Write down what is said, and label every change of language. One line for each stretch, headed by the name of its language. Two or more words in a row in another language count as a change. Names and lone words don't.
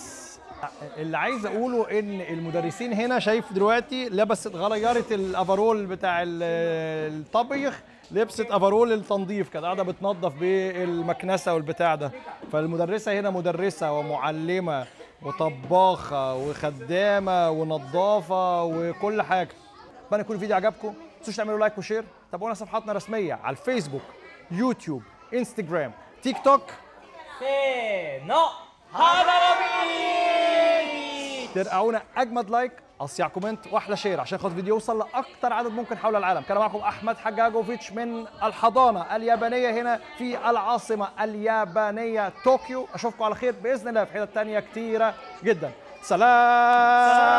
Arabic: اللي عايز اقوله ان المدرسين هنا شايف دلوقتي غيرت الافرول بتاع الطبيخ، لبست افرول التنظيف، كانت قاعده بتنظف بالمكنسه والبتاع ده. فالمدرسه هنا مدرسه ومعلمه وطباخه وخدامه ونظافه وكل حاجه. اتمنى يكون الفيديو عجبكم. ما تنسوش تعملوا لايك وشير. تابعونا صفحاتنا الرسميه على الفيسبوك، يوتيوب، انستجرام، تيك توك.
Japanese: せーのハダロビー。
Arabic: ترقعونا اجمد لايك اصيع كومنت واحلى شير عشان خاطر الفيديو يوصل لاكتر عدد ممكن حول العالم. كان معكم احمد حجاجوفيتش من الحضانه اليابانيه هنا في العاصمه اليابانيه طوكيو. اشوفكم على خير باذن الله في حتت تانيه كتيره جدا.